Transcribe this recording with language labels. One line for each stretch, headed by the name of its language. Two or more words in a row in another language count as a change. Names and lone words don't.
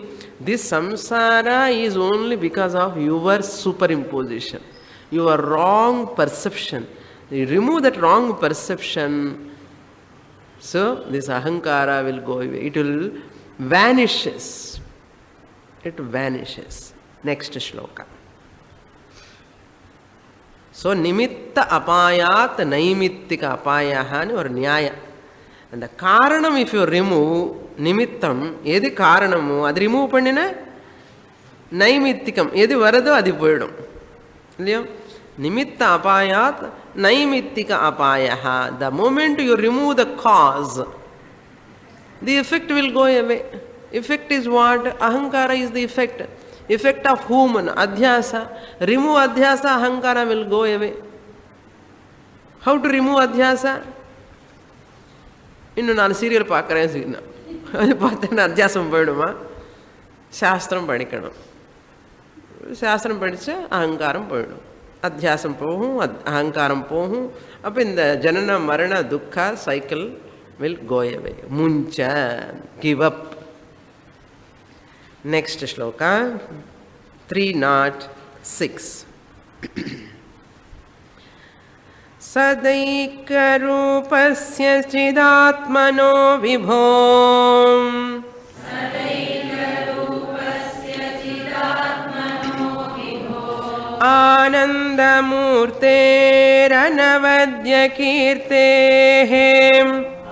English: This samsara is only because of your superimposition, your wrong perception. You remove that wrong perception, so this ahankara will go away. It will vanishes. It vanishes. Next shloka.
Sanskrit: So निमित्त अपायात् नैमित्तिक अपायहानि or nyaya.
English: And the karanam if you remove,
Tamil: நிமித்தம், எது காரணமோ, அதை remove பண்ணினா, நைமித்திகம், எது வருதோ அது போயிடும். இல்லையா?
Sanskrit: निमित्त अपायात् नैमित्तिक अपायः.
English: The moment you remove the cause, the effect will go away. Effect is what? Ahankara is the effect. Effect of whom? Adhyasa. Remove adhyasa, ahankara will go away. How to remove adhyasa?
Tamil: இன்னு நான் serial பாக்கறேன் சிக்னா. அது பாத்தேனா அத்யாசம் போயிடுமா. சாஸ்திரம் படிக்கணும். சாஸ்திரம் படிச்சா அகங்காரம் போயிடும். அத்யாசம் போகும், அகங்காரம் போகும். அப்போ இந்த
Sanskrit: जनन मरण दुःख
English: cycle will go away. Muncha, give up. Next shloka, 306.
Sanskrit: सदैकरूपस्य चिदात्मनो विभोम् आनन्दमूर्तेरनवद्य कीर्तेहेम्